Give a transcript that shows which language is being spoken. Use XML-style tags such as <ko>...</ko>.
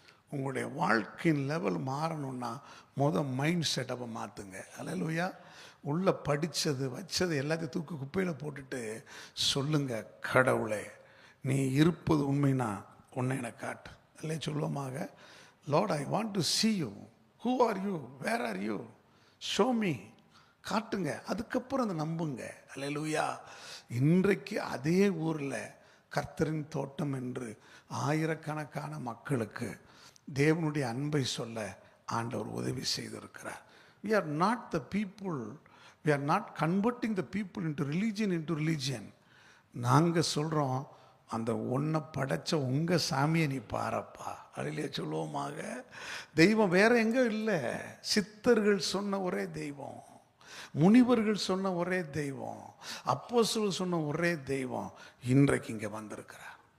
<ta>உங்களுடைய வாழ்க்கையின் லெவல் மாறணும்னா மைண்ட் செட்டப்பை மாற்றுங்க. அல்லேலூயா. உள்ள படித்தது வச்சது எல்லாத்தையும் தூக்கி குப்பையில் போட்டுட்டு சொல்லுங்க, கடவுளே நீ இருப்பது உண்மைனா உன்னை எனக்கு காட்டு. அல்லே சொல்லுவோமாக,</ta> <en>lord I want to see you, who are you, where are you, show me,</en> <ta>காட்டுங்க. அதுக்கப்புறம் அதை நம்புங்க. அல்லேலூயா. இன்றைக்கு அதே ஊரில் கர்த்தரின் தோட்டம் என்று ஆயிரக்கணக்கான மக்களுக்கு தேவனுடைய அன்பை சொல்ல ஆண்டவர் உதவி செய்திருக்கிறார்.</ta> <en>We are not the people, we are not converting the people into religion.</en> <ta>நாங்கள் சொல்கிறோம், அந்த ஒன்றை படைச்ச உங்கள் சாமியை நீ பாரப்பா. அதிலே சொல்லுவோமாக. தெய்வம் வேற எங்கே இல்லை. சித்தர்கள் சொன்ன ஒரே தெய்வம், முனிவர்கள் சொன்ன ஒரே தெய்வம், அப்போஸ்தலர்கள் சொன்ன ஒரே தெய்வம் இன்றைக்கு இங்கே வந்திருக்கிறார்.</ta>